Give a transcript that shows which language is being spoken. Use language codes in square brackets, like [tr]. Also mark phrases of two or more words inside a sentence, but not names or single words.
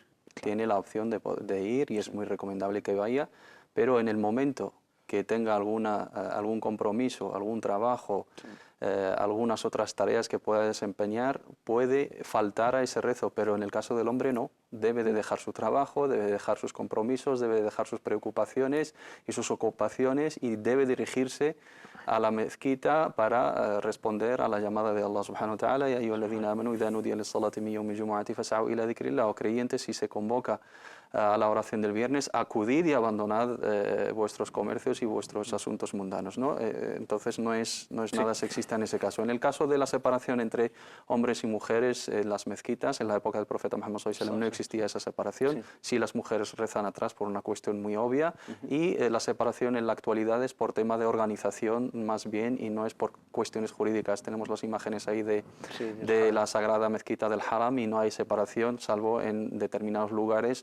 [es] Tiene la opción de ir y es muy recomendable que vaya, pero en el momento que tenga algún compromiso, algún trabajo, algunas otras tareas que pueda desempeñar, puede faltar a ese rezo, pero en el caso del hombre no. Debe de dejar su trabajo, debe de dejar sus compromisos, debe de dejar sus preocupaciones y sus ocupaciones y debe dirigirse a la mezquita para responder a la llamada de Allah [ar] سبحانه وتعالى يا أيها الذين آمنوا إذا نودي للصلاة من يوم الجمعة فاسعوا إلى ذكر الله. [es] O creyentes, si se convoca a la oración del viernes, acudid y abandonad vuestros comercios y vuestros asuntos mundanos, ¿no? Entonces no es nada sexista en ese caso. En el caso de la separación entre hombres y mujeres en las mezquitas, en la época del profeta Muhammad [ar] صلى الله عليه وسلم [es] no existía esa separación. Sí, las mujeres rezan atrás por una cuestión muy obvia y la separación en la actualidad es por tema de organización más bien y no es por cuestiones jurídicas. Tenemos las imágenes ahí de la sagrada mezquita del Haram y no hay separación salvo en determinados lugares.